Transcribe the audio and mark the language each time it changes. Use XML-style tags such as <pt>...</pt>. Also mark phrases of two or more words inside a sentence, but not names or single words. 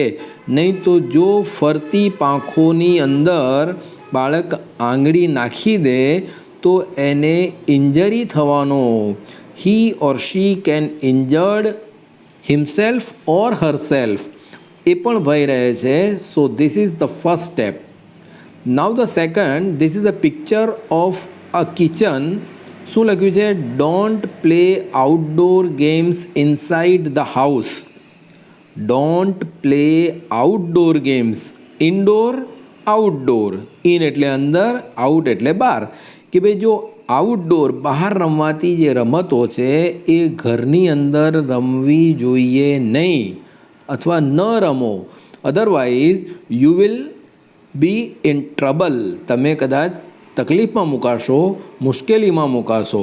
<gu>નહીં તો જો ફરતી પાંખોની અંદર બાળક આંગળી નાખી દે તો એને ઇન્જરી થવાનો.</gu> <en>he or she can injured himself or herself,</en> <gu>એ પણ ભય રહે છે.</gu> <en>so this is the first step. Now the second, this is a picture of a kitchen.</en> <gu>શું લખ્યું છે?</gu> <en>Don't play outdoor games inside the house. Don't play outdoor games. Indoor, outdoor. In</en> <gu>એટલે અંદર,</gu> <en>out</en> <gu>એટલે બહાર. કે ભાઈ જો આઉટડોર બહાર રમવાતી જે રમતો છે એ ઘરની અંદર રમવી જોઈએ નહીં, અથવા ન રમો.</gu> <en>otherwise you will be in trouble.</en> <gu>તમે કદાચ તકલીફમાં મુકાશો, મુશ્કેલીમાં મુકાશો.</gu>